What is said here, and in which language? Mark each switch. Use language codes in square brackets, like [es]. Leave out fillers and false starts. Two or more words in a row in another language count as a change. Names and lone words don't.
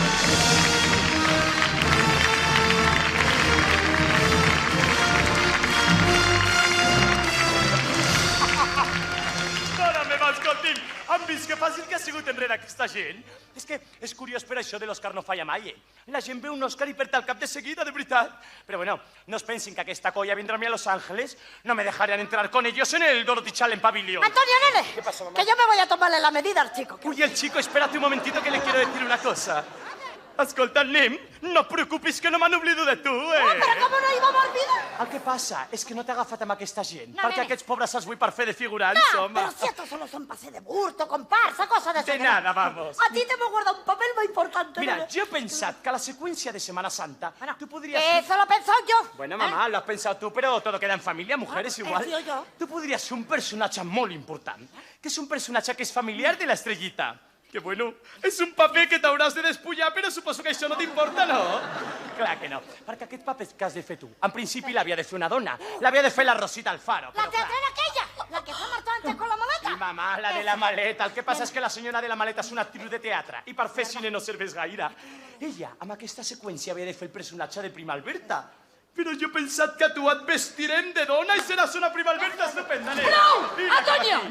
[ca] Escolti'm, han vist que fàcil que ha sigut enrere aquesta gent? És que és curiós per això de l'Òscar no falla mai, La gent ve un Òscar i perd el cap de seguida, de veritat. Però bueno, no es pensin que aquesta colla vindrà a mi a Los Ángeles. [es] No me dejarían entrar con ellos en el Dorothy Challenge Pavilion. Antonio, nene, ¿Qué pasa, mamá? que yo me voy a tomarle la medida al chico. Uy, el chico, espérate un momentito que le quiero decir una cosa. [ca] Escolta, nen, no preocupis que no me n'oblido de tu, Però com no hi vam oblidar? El que passa és que no t'he agafat amb aquesta gent, No, perquè nene. aquests pobres els vull per fer de figurants, No, home. [es] pero si estos solo son pase de burto, comparsa, cosa de De eso. nada, vamos. A ti te hemos guardado un papel muy importante. Mira, nene. [ca] jo he pensat que a la seqüència de Semana Santa tu podries... [es] Eso lo he pensado yo. Bueno, mamá, lo has pensado tú, pero todo queda en familia, mujeres igual. sido yo. [ca] Tu podries ser un personatge molt important, que és un personatge que és familiar de l'estrellita. Que bueno, és un paper que t'hauràs de despullar, però suposo que això no t'importa, no? Clar que no, perquè aquest paper que has de fer tu, en principi l'havia de fer una dona, l'havia de fer la Rosita Alfaro. [es] La teatrera aquella, la que se ha marchado antes con la maleta. [ca] Sí, mamà, la de la maleta. El que passa és que la senyora de la maleta és una actriu de teatre i per fer cine no serveix gaire. Ella, amb aquesta seqüència, havia de fer el personatge de Prima Alberta. Però jo he pensat que tu et vestirem de dona i seràs una Prima Alberta estupenda, nen. Prou! Mira, Antonio, aquí.